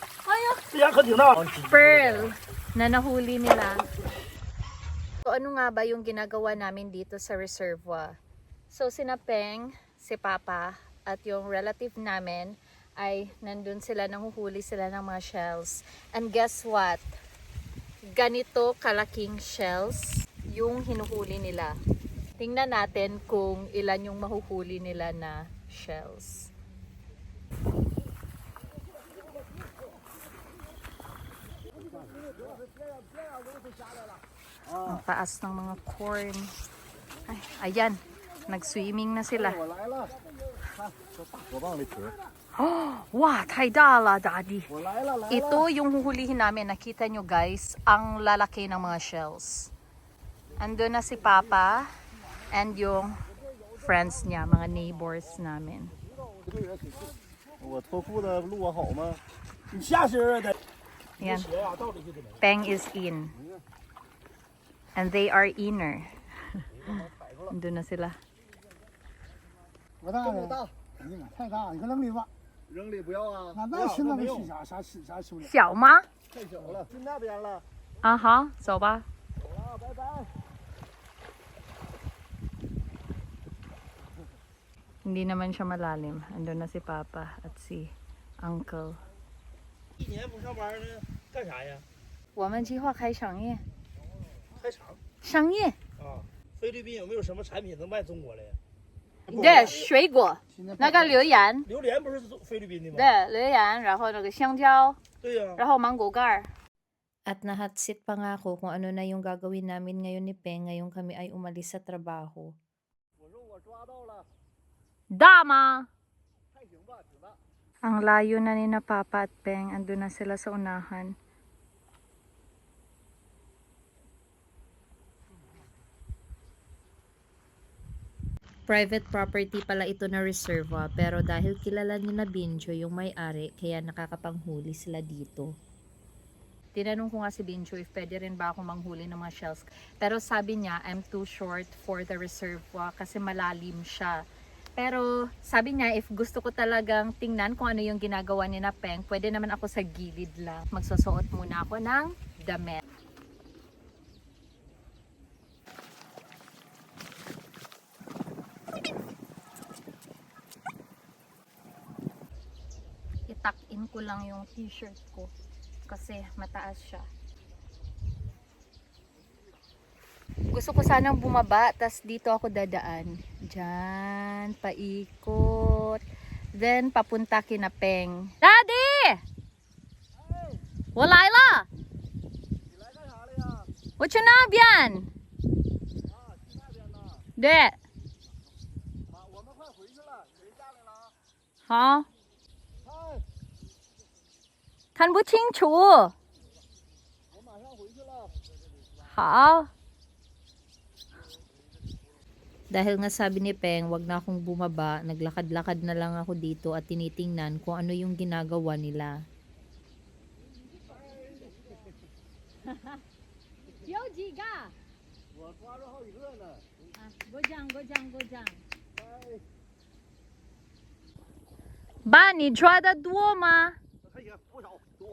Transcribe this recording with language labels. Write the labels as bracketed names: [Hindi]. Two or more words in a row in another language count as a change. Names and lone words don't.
[Filipino] Pearl na nahuli nila. So ano nga ba yung ginagawa namin dito sa reservoir? So sina Peng, si Papa, at yung relative namin ay nandun sila, nanguhuli sila ng mga shells. [English] And guess what? [Filipino] Ganito kalaking shells yung hinuhuli nila. Tingnan natin kung ilan yung mahuhuli nila na shells. Ang taas ng mga corn. Ay, ayan, nag-swimming na sila. [Chinese] Oh, wow, 太大了, Daddy. [Filipino] Ito yung huhulihin namin. Nakita nyo guys, ang lalaki ng mga shells. Andun na si Papa and yung friends niya, mga neighbors namin. Yan. [English] Peng is in. And they are inner. [Filipino] Andun na sila. [Chinese] 太大，你给扔里吧。扔里不要啊！那吃那个吃啥吃不了？小吗？太小了，去那边了。啊好，走吧。走了，拜拜。 [Filipino] Hindi naman siya malalim. Andun na si Papa at si Uncle. [Chinese] 一年不上班呢，干啥呀？我们计划开商业。开厂商业？啊。菲律宾有没有什么产品能卖中国的呀？对，水果，那个榴莲，榴莲不是菲律宾的吗？对，榴莲，然后那个香蕉，对呀。然后芒果干。 [Filipino] At nahatsit pa nga ako kung ano na yung gagawin namin ngayon ni Peng ngayong kami ay umalis sa trabaho. [Chinese] 我说我抓到了，大吗？还行吧，挺大。 [Filipino] Ang layo na ni na Papa at Peng. Andun na sila sa unahan. [English] Private property [Filipino] pala ito na reserva pero dahil kilala ni na Binjo yung may-ari kaya nakakapanghuli sila dito. Tinanong ko nga si Bincho if pwede rin ba ako manghuli ng mga shells. Pero sabi niya, [English] I'm too short for the reservoir [Filipino] kasi malalim siya. Pero sabi niya, if gusto ko talagang tingnan kung ano yung ginagawa ni na Peng, pwede naman ako sa gilid lang. Magsusuot muna ako ng damit. Itak-in ko lang yung t-shirt ko kasi mataas siya. Gusto ko sanang bumaba, tas dito ako dadaan. Diyan, paikot. Then, papunta kina Peng. Daddy! [Chinese] 我来了! 你来干啥了呀？我去那边。啊，去那边呢。对，妈，我们快回去了，谁下来了？好，看，看不清楚。我马上回去了。好。 [Filipino] Dahil nga sabi ni Peng wag na akong bumaba, naglakad-lakad na lang ako dito at tinitingnan kung ano yung ginagawa nila. [Chinese] 有几个？我抓着好几个呢。过奖。爸，你抓的多吗？还行，不少，多。